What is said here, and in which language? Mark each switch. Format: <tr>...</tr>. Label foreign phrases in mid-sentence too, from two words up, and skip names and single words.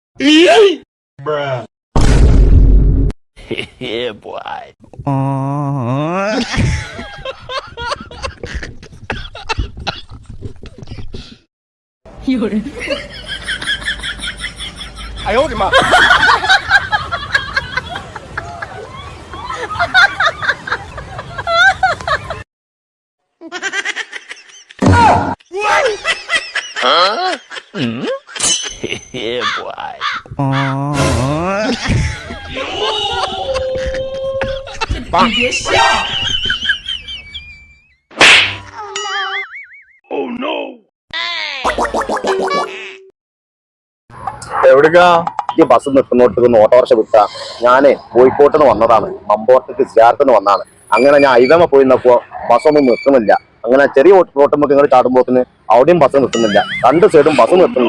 <en>Bruh. Yeah, boy.</en> <zh>有人，哎呦我的妈！</zh> <en>Yeah, boy.</en> <zh>你别笑。</zh> <ml>എവിടേക്കാ ഈ ബസ് നിർത്തുന്നോട്ട് ഓട്ടോറിക്ഷ വിട്ടാ? ഞാനേ കോഴിക്കോട്ട് നിന്ന് വന്നതാണ്, മമ്പോർത്തേക്ക് സിയാറത്തിന് വന്നതാണ്. അങ്ങനെ ഞാൻ ഹൈവേമ പോയി നിന്നപ്പോ ബസ്സൊന്നും നിർത്തുന്നില്ല. അങ്ങനെ ചെറിയ റോട്ടുമ്പോൾ നിങ്ങൾ ചാടുമ്പോത്തിന് അവിടെയും ബസ് നിർത്തുന്നില്ല, രണ്ട് സൈഡും ബസ് നിർത്തുന്നില്ല.</ml>